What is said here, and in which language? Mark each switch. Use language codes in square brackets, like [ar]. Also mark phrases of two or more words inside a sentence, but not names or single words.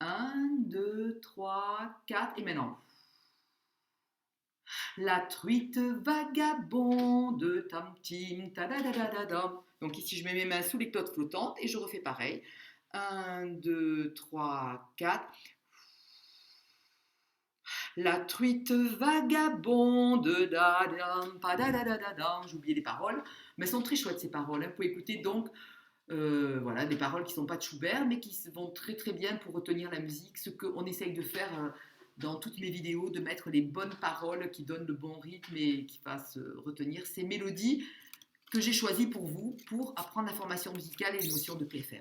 [fr] 1, 2, 3, 4. Et maintenant. La truite vagabonde, tam tim, ta da da da da dam. Donc ici, je mets mes mains sous les clottes flottantes et je refais pareil. 1, 2, 3, 4. La truite vagabonde, da dam, pa da da da da dam. J'ai oublié les paroles, mais elles sont très chouettes ces paroles. Vous pouvez écouter donc voilà, des paroles qui ne sont pas de Schubert, mais qui vont très très bien pour retenir la musique. Ce qu'on essaye de faire dans toutes mes vidéos, de mettre les bonnes paroles qui donnent le bon rythme et qui fassent retenir ces mélodies que j'ai choisies pour vous, pour apprendre la formation musicale et les notions de PFM.